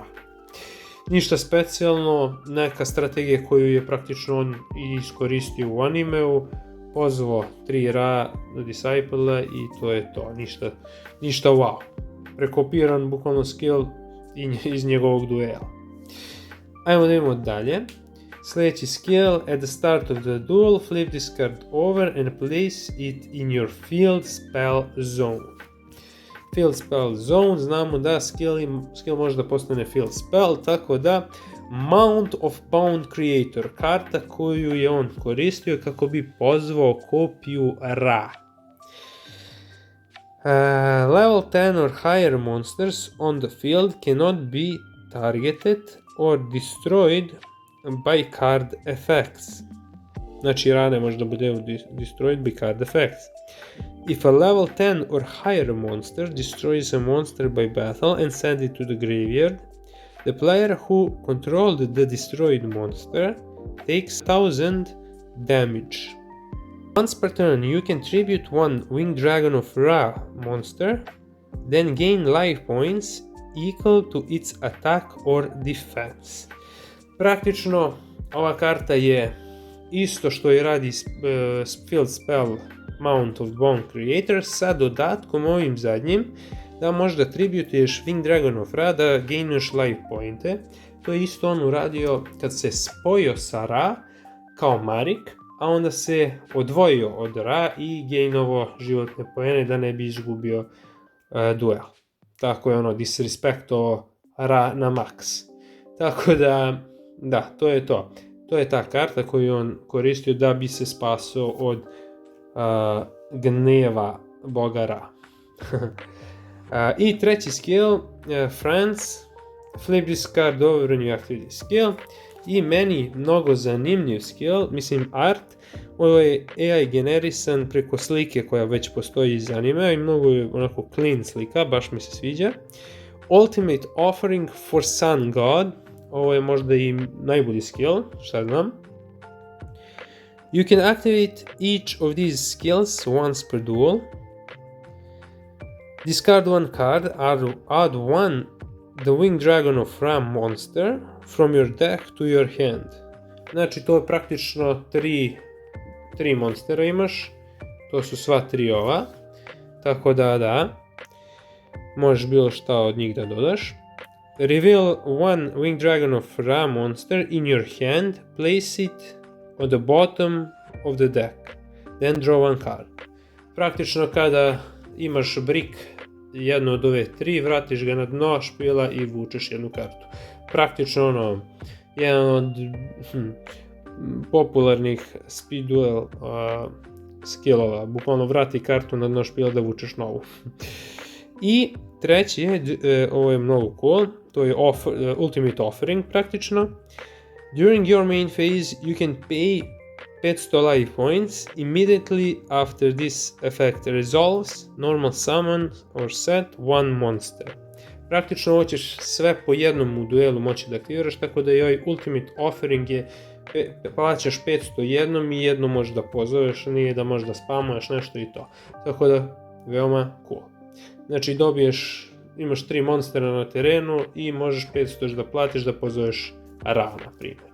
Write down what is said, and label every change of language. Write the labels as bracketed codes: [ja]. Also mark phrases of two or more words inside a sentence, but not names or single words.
[sr] Ništa specijalno, neka strategija koju je praktično on iskoristio u animeu, pozvao 3 Ra Disciple i to je to, ništa wow. Prekopiran bukvalno skill iz njegovog duela. Ajmo da idemo dalje. [en] Sljedeći skill, at the start of the duel, flip this card over and place it in your field spell zone. Field spell zone, [sr] znamo da skill može da postane [en] field spell, [sr] tako da Mount of Bound Creator, karta koju je on koristio kako bi pozvao kopiju Ra. [en] Level 10 or higher monsters on the field cannot be targeted or destroyed by card effects. [sr] Znači Ra ne može da bude [en] destroyed by card effects. If a level 10 or higher monster destroys a monster by battle and sends it to the graveyard, the player who controlled the destroyed monster takes 1000 damage. Once per turn, you can tribute one Winged Dragon of Ra monster, then gain life points equal to its attack or defense. [sr] Praktično, ova karta je isto što i radi [en] field spell [sr] Mount of Bone Creator sa dodatkom ovim zadnjim da možda tributuješ Winged Dragon of Ra da gainuješ life pointe. To je isto on uradio kad se spojio sa Ra kao Marik, a onda se odvojio od Ra i gainovao životne poene da ne bi izgubio duel. Tako je disrespektovao Ra na max. Tako da, to je to. To je ta karta koju on koristio da bi se spasao od gneva boga Ra. I treći [en] skill, Friends, flip this card over when you activate this skill. [sr] I meni mnogo zanimljiv skill, mislim art, ovo je AI generisan preko slike koja već postoji iz anime i mnogo je onako clean slika, baš mi se sviđa. Ultimate Offering for Sun God, ovo je možda i najbolji skill, šta znam. [en] You can activate each of these skills once per duel. Discard one card, add one the Winged Dragon of Ra monster from your deck to your hand. [sr] Znači to je praktično tri monstera imaš, to su sva tri ova, tako da, možeš bilo šta od njih da dodaš. [en] Reveal one Winged Dragon of Ra monster in your hand, place it on the bottom of the deck, then draw one card. [sr] Praktično kada imaš brick jednu od ove tri, vratiš ga na dno špila i vučeš jednu kartu. Praktično jedan od popularnih [en] speed duel [sr] skillova, bukvalno vrati kartu na dno špila da vučeš novu. I treći je, ovo je mnogo cool, to je Ultimate Offering praktično. [en] During your main phase you can pay 500 life points. Immediately after this effect resolves, normal summon or set one monster. [sr] Praktično ovo ćeš sve po jednom u duelu moći da aktiviraš, tako da i ovaj Ultimate Offering je plaćaš 500 jednom i jednom možeš da pozoveš, nije da možeš da spamuješ nešto i to. Tako da, veoma cool. Znači imaš 3 monstera na terenu i možeš 500 da platiš da pozoveš Ra, na primjer.